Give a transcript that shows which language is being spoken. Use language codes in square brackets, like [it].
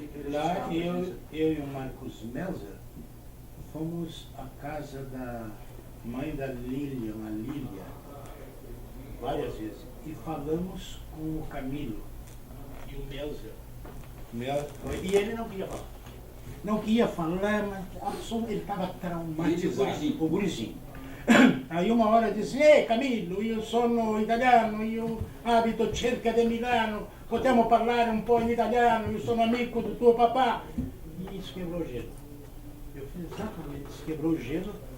[pt] Lá eu e o Marcos Melzer fomos à casa da mãe da Lília, várias vezes, e falamos com o Camilo e o Melzer. E ele não queria falar. Não queria falar, mas ele estava traumatizado. O gurizinho. Aí uma hora disse, [it] Camilo, io sono italiano, io abito cerca di Milano, possiamo parlare un po' in italiano, io sono amico do tuo papà. [pt] E isso quebrou o gelo. Eu fiz exatamente isso, quebrou o gelo.